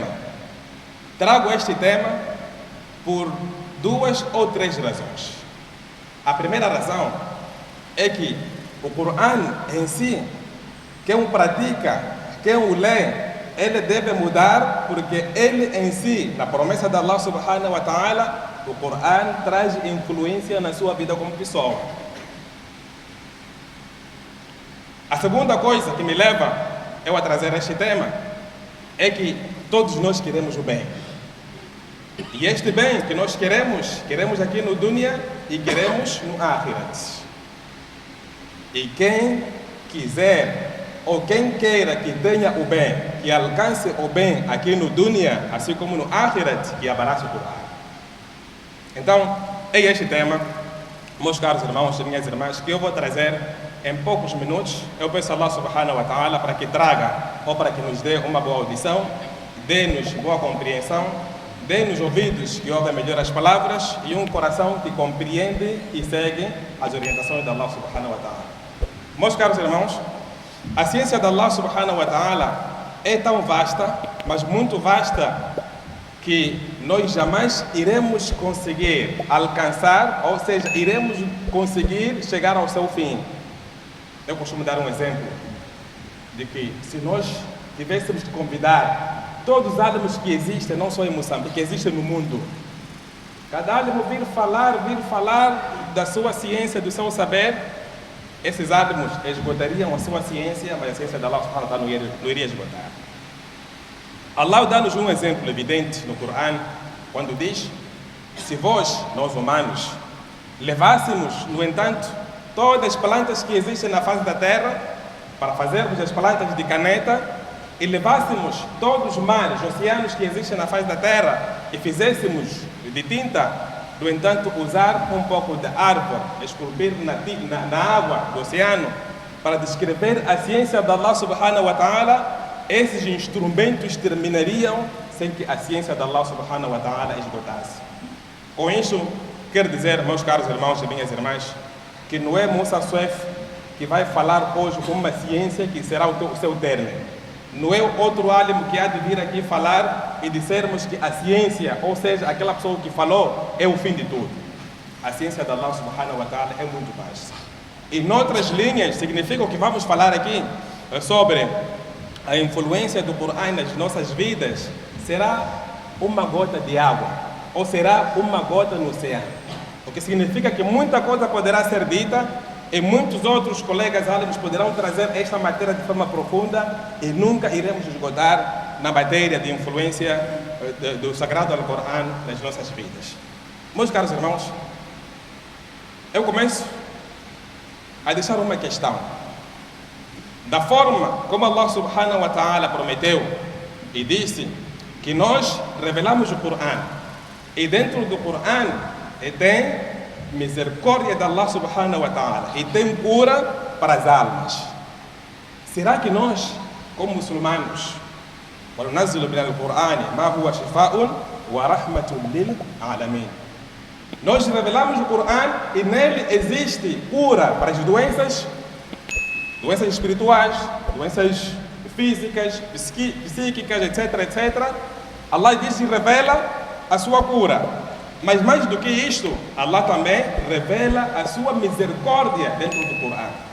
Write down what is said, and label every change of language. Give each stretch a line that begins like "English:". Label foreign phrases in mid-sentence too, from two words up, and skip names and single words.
Portuguese: Trago este tema por duas ou três razões. A primeira razão é que o Coran em si, quem o pratica, quem o lê, ele deve mudar, porque ele em si, na promessa de
Arabic: الله سبحانه وتعالى,
Portuguese: o Coran traz influência na sua vida como pessoa. A segunda coisa que me leva eu a trazer este tema é que todos nós queremos o bem. E este bem que nós queremos aqui no dunya e queremos no akhirat. E quem quiser ou quem queira que tenha o bem, que alcance o bem aqui no dunya, assim como no akhirat, que abrace o Coran. Então, é este tema, meus caros irmãos e minhas irmãs, que eu vou trazer em poucos minutos. Eu peço a
Arabic: الله سبحانه وتعالى
Portuguese: para que traga, ou para que nos dê uma boa audição, dê-nos boa compreensão, dê-nos ouvidos que ouvem melhor as palavras e um coração que compreende e segue as orientações de
Arabic: الله سبحانه وتعالى.
Portuguese: Meus caros irmãos, a ciência de
Arabic: الله سبحانه وتعالى
Portuguese: é tão vasta, mas muito vasta, que nós jamais iremos conseguir alcançar, ou seja, iremos conseguir chegar ao seu fim. Eu costumo dar um exemplo de que se nós tivéssemos de convidar todos os álamos que existem, não só em Moçambique, que existem no mundo, cada álamo vir falar da sua ciência, do seu saber, esses álamos esgotariam a sua ciência, mas a ciência de
Arabic: الله سبحانه وتعالى
Portuguese: não iria esgotar. Allah dá-nos um exemplo evidente no Corão, quando diz: se vós, nós humanos, levássemos, no entanto, todas as plantas que existem na face da terra, para fazermos as plantas de caneta, e levássemos todos os mares, oceanos que existem na face da terra, e fizéssemos de tinta, no entanto, usar um pouco de árvore, esculpir na água do oceano, para descrever a ciência de
Arabic: الله سبحانه وتعالى,
Portuguese: esses instrumentos terminariam sem que a ciência de
Arabic: الله سبحانه وتعالى
Portuguese: esgotasse. Com isso, quero dizer, meus caros irmãos e minhas irmãs, que não é Musa Suef que vai falar hoje com uma ciência que será o seu término. Não é outro álimo que há de vir aqui falar e dissermos que a ciência, ou seja, aquela pessoa que falou, é o fim de tudo. A ciência de
Arabic: الله سبحانه وتعالى
Portuguese: é muito vasta. E noutras linhas, significa o que vamos falar aqui sobre a influência do Corão nas nossas vidas, será uma gota de água, ou será uma gota no oceano. O que significa que muita coisa poderá ser dita e muitos outros colegas álamos poderão trazer esta matéria de forma profunda e nunca iremos esgotar na matéria de influência do Sagrado Alcorão nas nossas vidas. Meus caros irmãos, eu começo a deixar uma questão. Da forma como
Arabic: الله سبحانه وتعالى
Portuguese: prometeu e disse que nós revelamos o Corão, e dentro do Corão tem misericórdia de
Arabic: الله سبحانه وتعالى
Portuguese: e tem cura para as almas. Será que nós, como muçulmanos,
Arabic: وَنُنَزِّلُ مِنَ الْقُرْآنِ مَا هُوَ شِفَاءٌ وَرَحْمَةٌ لِلْعَالَمِينَ?
Portuguese: Nós revelamos o Corão e nele existe cura para as doenças espirituais, doenças físicas, psíquicas, etc, etc. Allah diz e revela a sua cura. Mas mais do que isto, Allah também revela a sua misericórdia dentro do Corão.